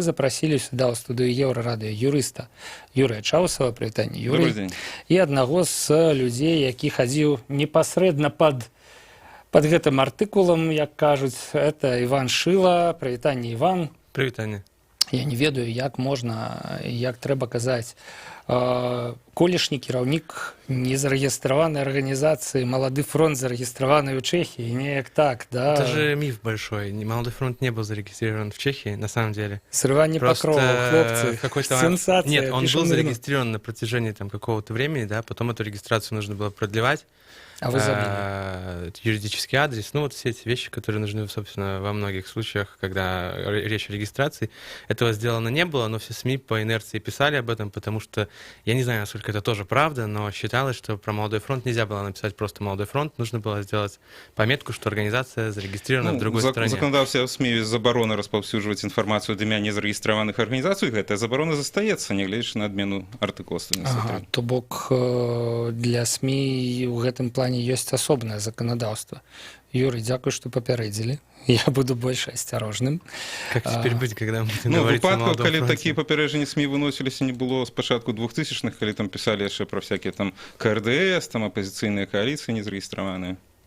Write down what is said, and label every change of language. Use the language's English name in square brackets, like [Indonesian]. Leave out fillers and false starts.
[Belarusian] Мы запрасілі сюда ў студыю Еўрарадыё юрыста Юрыя Чаусава, прывітанне, Юрый, і аднаго з людзей, які хадзіў непасрэдна пад гэтым артыкулам, як кажуць, это Іван Шыла. Прывітанне, Іван. Прывітанне. Я не ведаю, як можна, як трэба казаць. Колішні кіраўнік незарэгістраванай арганізацыі «Молодой фронт», зарэгістраваны ў Чехии, неяк так, да? [Russian] Это же миф большой. «Молодой фронт» не был зарегистрирован в Чехии, на самом деле. Срывание покрова, хлопцы, сенсация. Нет, он был зарегистрирован на протяжении там какого-то времени, да, потом эту регистрацию нужно было продлевать. А вы забили? Юридический адрес, ну вот все эти вещи, которые нужны, собственно, во многих случаях, когда речь о регистрации. Этого сделано не было, но все СМИ по инерции писали об этом, потому что, я не знаю, насколько это тоже правда, но считалось, что про «Молодой фронт» нельзя было написать просто «Молодой фронт», нужно было сделать пометку, что организация зарегистрирована в другой стране. [Belarusian] Законодаўстве в СМИ забарона распаўсюджваць інфармацыю ад імя незарэгістраваных арганізацый, гэтая забарона застаецца, нягледзячы на адмену артыкула 193. То бок для СМИ ў гэтым плане ёсць асобнае заканадаўства. Юрий, дзякуй, што папярэдзілі. Я буду больш асцярожным. [Russian] Как теперь быть, когда мы будем говорить о «Молодом [Belarusian] фронте»? Калі такія папярэджанні СМИ выносіліся, не было з пачатку 2000-х, калі там пісалі яшчэ пра всякія там КРДС, там апозіцыйныя кааліцыі незарэгістраваныя.